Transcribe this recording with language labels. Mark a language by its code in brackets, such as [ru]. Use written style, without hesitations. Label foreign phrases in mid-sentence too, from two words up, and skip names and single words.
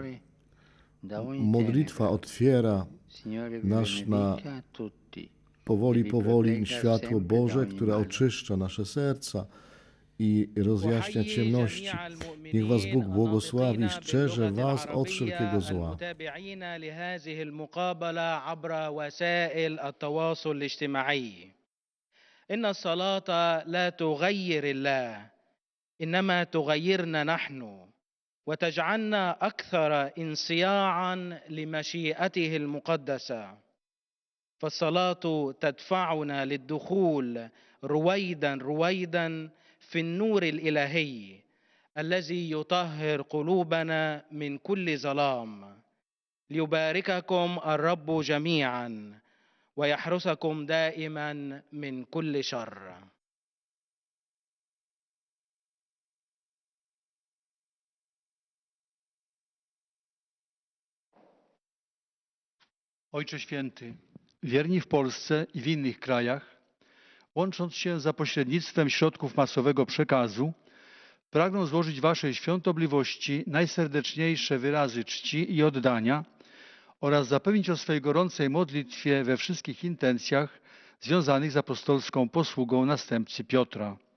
[pl] Modlitwa otwiera nasz na powoli światło Boże, które oczyszcza nasze serca i rozjaśnia ciemności. Niech was Bóg błogosławi i strzeże was od wszelkiego zła. [ar] إن الصلاة لا تغير الله، إنما تغيرنا نحن وتجعلنا أكثر انصياعا لمشيئته المقدسة. فالصلاة تدفعنا للدخول رويدا في النور الإلهي الذي يطهر قلوبنا من كل ظلام. ليبارككم الرب جميعا ويحرسكم دائما من كل شر. [pl] Ojcze Święty, wierni w Polsce i w innych krajach, łącząc się za pośrednictwem środków masowego przekazu, pragną złożyć Waszej świątobliwości najserdeczniejsze wyrazy czci i oddania oraz zapewnić o swej gorącej modlitwie we wszystkich intencjach związanych z apostolską posługą następcy Piotra.